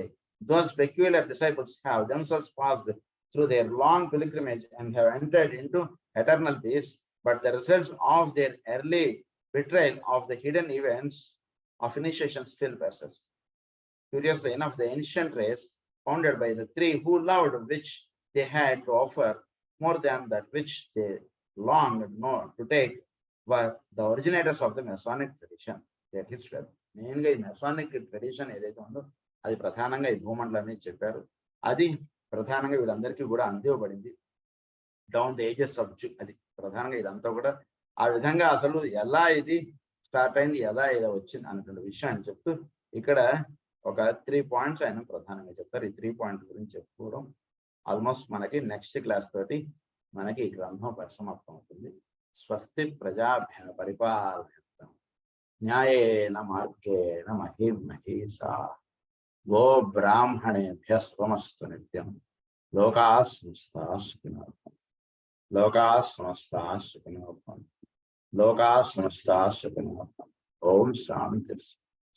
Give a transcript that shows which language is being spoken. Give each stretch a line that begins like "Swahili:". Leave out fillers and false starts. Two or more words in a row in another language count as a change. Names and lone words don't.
English: Those peculiar disciples have themselves passed through their long pilgrimage and have entered into eternal peace, but the results of their early betrayal of the hidden events of initiation still persist. Curiously enough, the ancient race, founded by the three who loved which they had to offer more than that which they longed to take, were the originators of the Masonic tradition. Their history.
Telugu: మెయిన్గా ఈ
English: Masonic tradition
Telugu: ఏదైతే ఉందో అది ప్రధానంగా ఈ భూమండలం మీద చెప్పారు. అది ప్రధానంగా వీళ్ళందరికీ కూడా అందివ్వబడింది
English: down the ages of
Telugu: అది ప్రధానంగా ఇదంతా కూడా ఆ విధంగా అసలు ఎలా ఇది స్టార్ట్ అయింది, ఎలా ఇలా వచ్చింది అన్నటువంటి విషయాన్ని చెప్తూ ఇక్కడ ఒక 3 పాయింట్స్ ఆయన ప్రధానంగా చెప్తారు. ఈ 3 పాయింట్స్ గురించి చెప్పుకోవడం ఆల్మోస్ట్ మనకి
English: next class
Telugu: తోటి మనకి ఈ గ్రంథం పరిసమాప్తం అవుతుంది.
Sanskrit: స్వస్తి ప్రజాభ్య పరిపాలన న్యాయేన మార్గేణ మహిం మహీషాః గో బ్రాహ్మణేభ్యః శుభమస్తు నిత్యం. లోకాః సమస్తాః సుఖినో భవంతు. లోకాః సమస్తాః సుఖినో భవంతు. లోకాః సమస్తాః సుఖినో భవంతు. ఓం శాంతి.